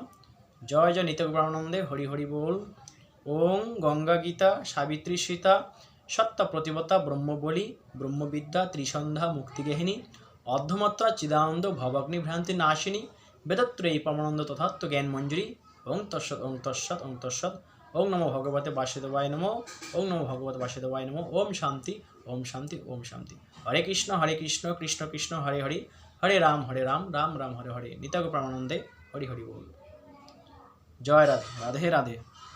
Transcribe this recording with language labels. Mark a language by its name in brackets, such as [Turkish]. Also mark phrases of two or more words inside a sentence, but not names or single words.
[Bangla] জয় জয় নিতাই গৌর প্রেমানন্দে হরি হরি বল। [Sanskrit] ওং গঙ্গা গীতা সাবিত্রী সীতা সত্য প্রতিবতা ব্রহ্মবলি ব্রহ্মবিদ্যা ত্রিসন্ধ্যা মুক্তিগেহিনী অর্ধমাত্রা চিদানন্দ ভবাগ্নি ভ্রান্তি নাশিনী বেদত্রয়ী পরমানন্দ তথাত্ম জ্ঞান মঞ্জুরি। ওং তৎসৎ ওং তৎসৎ ওং তৎসৎ। ওং নমো ভগবতে বাসুদেবায় নমো। ওং নমো ভগবতে বাসুদেবায় নমো। ওম শান্তি ওম শান্তি ওম শান্তি। হরে কৃষ্ণ কৃষ্ণ কৃষ্ণ হরে হরে, হরে রাম রাম রাম হরে হরে। [Bangla] নিতাই গৌর প্রেমানন্দে হরি হরি বল। জয় রাধে, রাধে রাধে।